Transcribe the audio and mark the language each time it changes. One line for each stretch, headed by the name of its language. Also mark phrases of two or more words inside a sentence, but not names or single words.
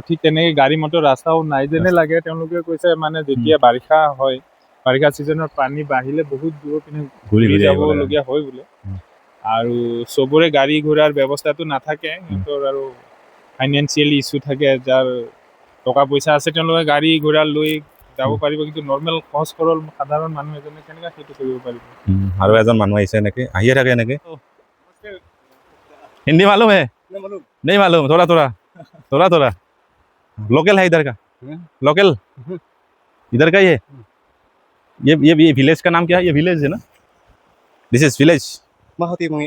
Assamese: ঠিক তেনেকৈ গাড়ী মটৰ ৰাস্তাও নাই যেনে লাগে তেওঁলোকে কৈছে মানে যেতিয়া বাৰিষা হয় বাৰিষা ছিজনত পানী বাঢ়িলে বহুত দূৰৰ পিনে ঘূৰি যাবলগীয়া হয় বোলে আৰু চবৰে গাড়ী ঘোঁৰাৰ ব্যৱস্থাটো নাথাকে সিহঁতৰ আৰু
English: financially issue
Assamese: থাকে যাৰ টকা পইচা আছে তেওঁলোকে গাড়ী ঘোঁৰা লৈ যাব পাৰিব কিন্তু নৰ্মেল সহজ সৰল সাধাৰণ মানুহ এজনে কেনেকৈ সেইটো কৰিব পাৰিব আৰু এজন মানুহ আহিছে এনেকৈ আহিয়ে থাকে এনেকৈ
Hindi: हिंदी मालूम है नहीं मालूम थोड़ा लोकल है इधर का लोकल इधर का ही है ये विलेज का नाम क्या है ये विलेज है ना
English: this is village
Hindi: माहोटी मुंगिया